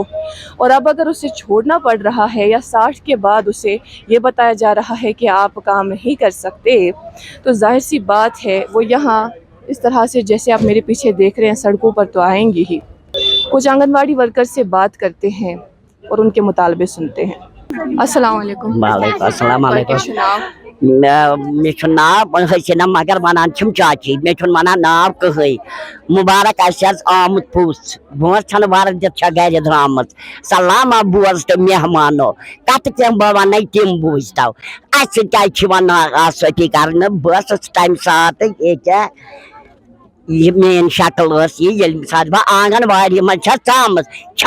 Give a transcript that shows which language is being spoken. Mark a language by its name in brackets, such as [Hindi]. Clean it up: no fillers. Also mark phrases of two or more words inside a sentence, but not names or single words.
[Urdu] اور اب اگر اسے چھوڑنا پڑ رہا ہے یا 60 کے بعد اسے یہ بتایا جا رہا ہے کہ آپ کام نہیں کر سکتے تو ظاہر سی بات ہے وہ یہاں اس طرح سے جیسے آپ میرے پیچھے دیکھ رہے ہیں سڑکوں پر تو آئیں گی ہی. کچھ آنگنواڑی ورکر سے بات کرتے ہیں اور ان کے مطالبے سنتے ہیں. [Arabic] السلام علیکم. وعلیکم السلام علیکم [Urdu] نام [Kashmiri] مے چھُ ناو حسینہ مگر ونان چھِم چاچی مے چھُنہٕ ونان ناو کٕہٕنۍ مُبارک اَسہِ حظ آمُت پوٚژھ برونٛٹھ چھَنہٕ وردِتھ چھےٚ گرِ درٛامٕژ سلاما بوز تہٕ مہمانو کتھٕ کینٛہہ بہٕ وَنَے تِم بوٗزۍتو اَسہِ سۭتۍ کیازِ چھِ یِوان ناآسٲیِدی کرنہٕ بہٕ ٲسٕس تمہِ ساتہٕ ییٚکیاہ یہ میٲنۍ شکل ییٚلہِ ساتہٕ بہٕ آنگن واڑی منٛز چھَس ژامٕژ چھا